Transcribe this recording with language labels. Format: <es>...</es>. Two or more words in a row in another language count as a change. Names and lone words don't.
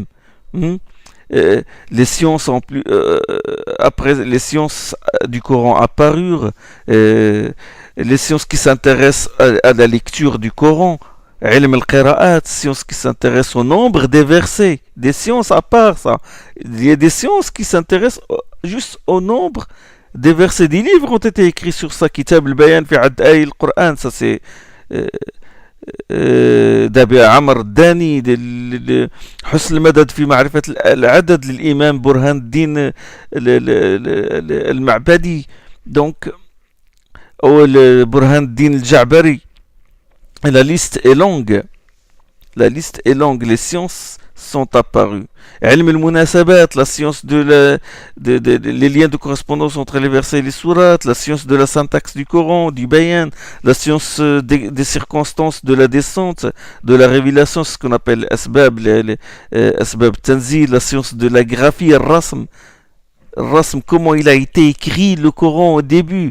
<fr>Les sciences après les sciences du Coran apparurent, les sciences qui s'intéressent à la lecture du Coran,</fr> <ar>علم القراءات,</ar> <fr>sciences qui s'intéressent au nombre des versets, des sciences à part ça. Il y a des sciences qui s'intéressent juste au nombre des versets. Des livres ont été écrits sur ça, Kitab al-Bayan fi add ay al-Qur'an, ça c'est d'Abi Amr Dani,</fr> <ar>حسن المدد في معرفة العدد للإمام برهان الدين المعبدي,</ar> <fr>donc ou le Burhan الدين الجعبري. La liste est longue. Les sciences sont apparues.</fr> <ar>علم المناسبات,</ar> <fr>la science les liens de correspondance entre les versets et les sourates, la science de la syntaxe du Coran, du bayan, la science des circonstances de la descente, de la révélation, ce qu'on appelle asbab,</fr> <ar>أسباب تنزيل,</ar> <fr>la science de la graphie, rasm, comment il a été écrit le Coran au début.</fr>